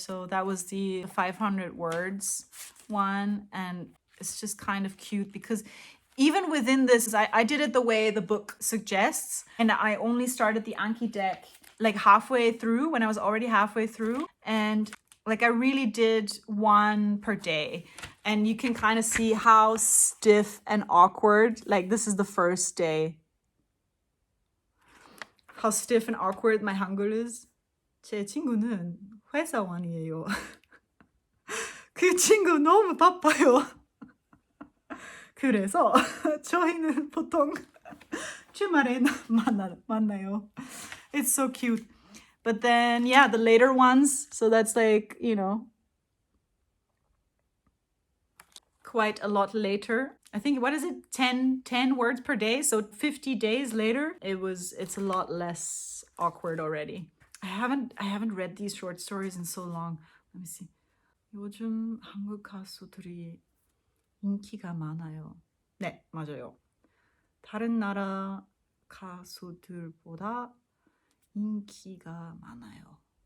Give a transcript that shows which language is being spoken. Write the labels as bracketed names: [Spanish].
[English] So that was the 500 words one, and it's just kind of cute because even within this, I did it the way the book suggests, and I only started the Anki deck like halfway through, when I was already halfway through, and like I really did one per day, and you can kind of see how stiff and awkward, like this is the first day, how stiff and awkward my Hangul is. [Korean] 제 친구는 회사원이에요. 그 친구 너무 바빠요. 그래서 저희는 보통 주말에 만나요. [English] It's so cute. But then, yeah, the later ones, so that's like, you know, quite a lot later. I think, what is it, 10 words per day? So 50 days later, it's a lot less awkward already. I haven't read these short stories in so long. Let me see. [Korean] 요즘 한국 가수들이 인기가 많아요. 네, 맞아요. 다른 나라 가수들보다 인기가 많아요.